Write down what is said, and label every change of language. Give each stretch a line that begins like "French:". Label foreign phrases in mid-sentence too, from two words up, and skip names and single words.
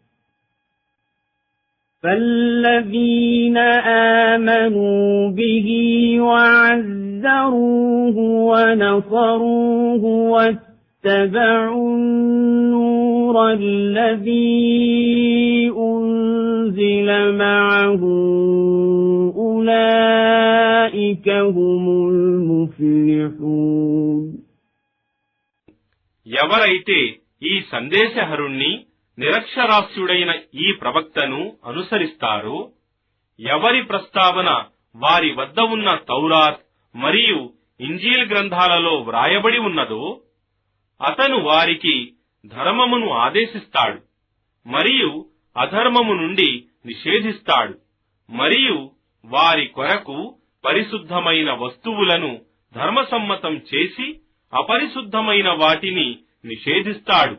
Arabic: فالذين آمنوا به وعزروه ونصروه واتبعوا النور الذي أنزل معه أولئك هم المفلحون.
Telugu: ఎవరైతే ఈ సందేశహరుణ్ణి నిరక్షరాస్యుడైన ఈ ప్రవక్తను అనుసరిస్తారో, ఎవరి ప్రస్తావన వారి వద్ద ఉన్న తౌరాత్ మరియు ఇంజీల్ గ్రంథాలలో వ్రాయబడి ఉన్నదో అతను వారికి ధర్మమును ఆదేశిస్తాడు మరియు అధర్మము నుండి నిషేధిస్తాడు మరియు వారి కొరకు పరిశుద్ధమైన వస్తువులను ధర్మసమ్మతం చేసి అపరిశుద్ధమైన వాటిని నిషేధిస్తాడు.